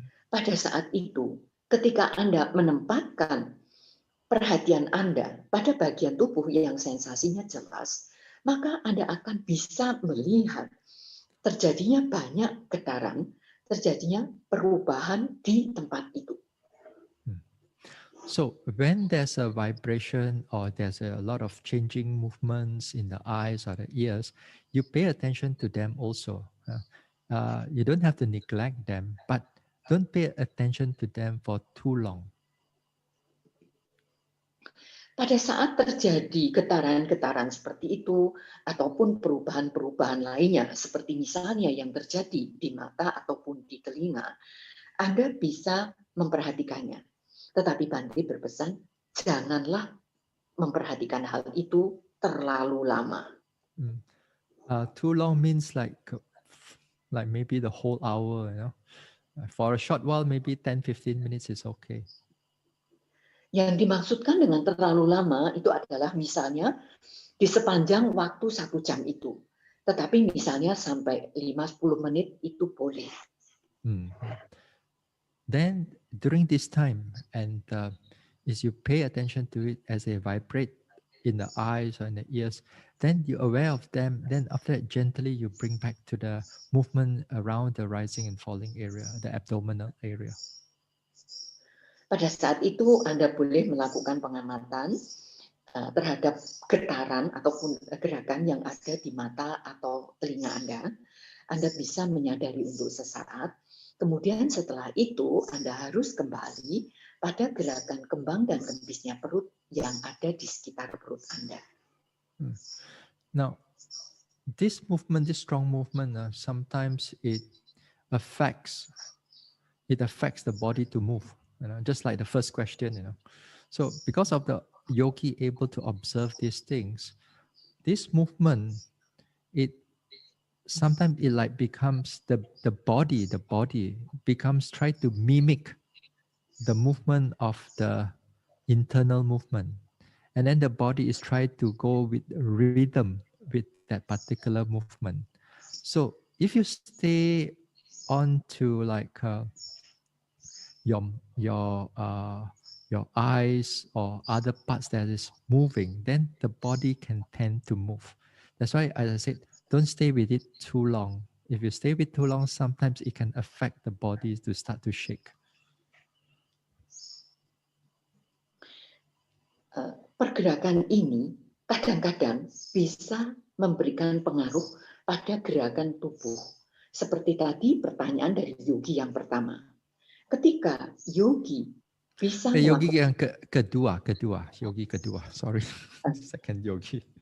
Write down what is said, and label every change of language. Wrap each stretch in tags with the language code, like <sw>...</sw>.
<id>Pada saat itu, ketika Anda menempatkan perhatian Anda pada bagian tubuh yang sensasinya jelas, maka Anda akan bisa melihat terjadinya banyak getaran, terjadinya perubahan di tempat itu.</id> <en>So when there's a vibration or there's a lot of changing movements in the eyes or the ears, you pay attention to them also. You don't have to neglect them, but don't pay attention to them for too long.</en> <id>Pada saat terjadi getaran-getaran seperti itu, ataupun perubahan-perubahan lainnya, seperti misalnya yang terjadi di mata ataupun di telinga, Anda bisa memperhatikannya. Tetapi Bante berpesan, janganlah memperhatikan hal itu terlalu lama.</id> <en>Too long means like maybe the whole hour, you know. For a short while, maybe 10-15 minutes is okay.</en> <id>Yang dimaksudkan dengan terlalu lama itu adalah misalnya di sepanjang waktu 1 jam itu. Tetapi misalnya sampai 5-10 menit itu boleh.</id> <en>Then during this time, and as you pay attention to it as they vibrate in the eyes or in the ears, then you're aware of them. Then after that, gently you bring back to the movement around the rising and falling area, the abdominal area.</en> <id>Pada saat itu Anda boleh melakukan pengamatan terhadap getaran ataupun gerakan yang ada di mata atau telinga Anda. Anda bisa menyadari untuk sesaat. Kemudian setelah itu Anda harus kembali pada gerakan kembang dan kempisnya perut yang ada di sekitar perut Anda.</id> <en>Now, this movement, this strong movement, sometimes it affects the body to move. You know, just like the first question, you know. So because of the yogi able to observe these things, this movement, sometimes it like becomes the body becomes try to mimic the movement of the internal movement. And then the body is trying to go with rhythm with that particular movement. So if you stay on to like your eyes or other parts that is moving, then the body can tend to move. That's why, as I said, don't stay with it too long. If you stay with too long, sometimes it can affect the body to start to shake.</en> <id>Pergerakan ini kadang-kadang bisa memberikan pengaruh pada gerakan tubuh. Seperti tadi pertanyaan dari yogi yang pertama. Ketika yogi bisa yogi yang kedua, yogi kedua,</id> <en>sorry, second yogi.</en>